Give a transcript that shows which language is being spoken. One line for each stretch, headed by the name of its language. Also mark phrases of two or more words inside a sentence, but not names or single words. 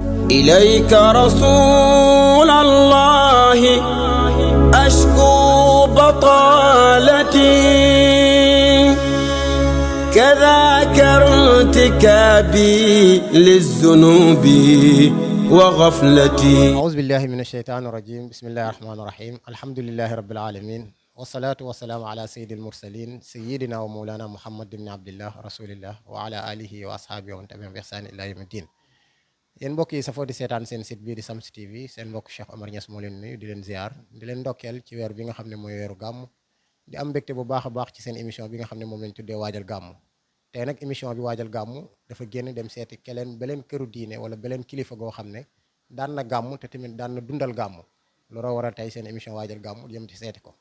Arabic: إليك رسول الله أشكو بطالتي كذاك ارتكابي للذنوب وغفلتي. أعوذ بالله من الشيطان الرجيم. بسم الله الرحمن الرحيم. الحمد لله رب العالمين والصلاة والسلام على سيد المرسلين سيدنا ومولانا محمد بن عبد الله رسول الله وعلى آله وأصحابه ومن تبعهم بإحسان إلى يوم الدين.
Wolof: yéen mbokk yi safoo di seetaan seen site bii di Shamsu TV seen mbokk Cheikh Omar Niass moo leen nuyu di leen ziar di leen ndokkeel ci weer bi nga xam ne mooy weeru gàmm di am mbégte bu baax a baax ci seen émission bi nga xam ne moom lañ tuddee waajal gàmm. tey nag émission bi waajal gàmm dafa génn dem seeti beleen këru diine wala beleen kilifa goo xam ne daan na gàmm te tamit daan na dundal gàmm looloo waral tey seen émission waajal gàmm jëm ci seeti ko.